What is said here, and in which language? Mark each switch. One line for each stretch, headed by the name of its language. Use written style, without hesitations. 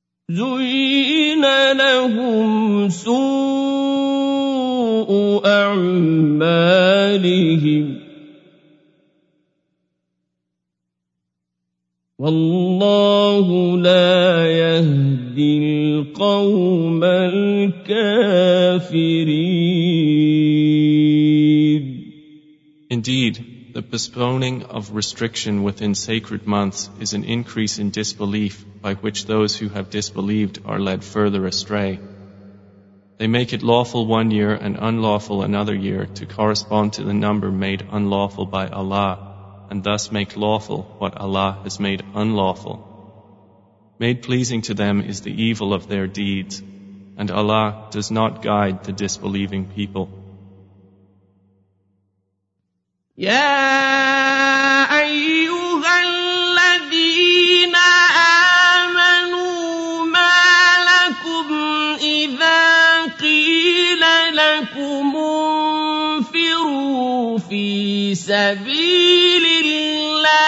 Arabic: زُيِّنَ لَهُمْ سُوءُ أَعْمَالِهِمْ وَاللَّهُ لَا يَهْدِي الْقَوْمَ الْكَافِرِينَ
English: Indeed, the postponing of restriction within sacred months is an increase in disbelief by which those who have disbelieved are led further astray. They make it lawful one year and unlawful another year to correspond to the number made unlawful by Allah, and thus make lawful what Allah has made unlawful. Made pleasing to them is the evil of their deeds, and Allah does not guide the disbelieving people.
Arabic: يا أيها الذين آمنوا ما لكم إذا قيل لكم انفروا في سبيل الله